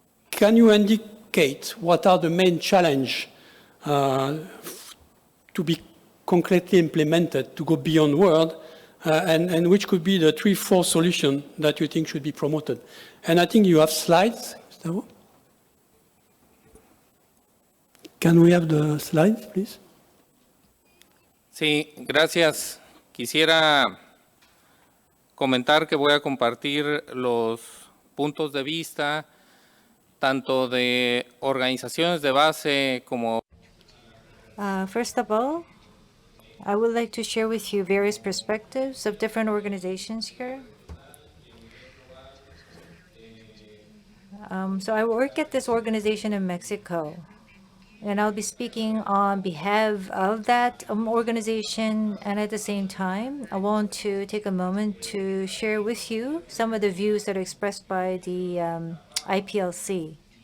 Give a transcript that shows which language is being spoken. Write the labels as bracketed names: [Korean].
[English] Can you indicate what are the main challenges to be concretely implemented to go beyond word, and which could be the 3-4 solutions that you think should be promoted? And I think you have slides, Gustavo. Can we have the slides, please? [Spanish] Sí, gracias. Quisiera comentar que voy a compartir los puntos de vista tanto de organizaciones de base como... [English] First of all, I would like to share with you various perspectives of different organizations here. So I work at this organization in Mexico, and I'll be speaking on behalf of that organization, and at the same time, I want to take a moment to share with you some of the views that are expressed by the IPLC.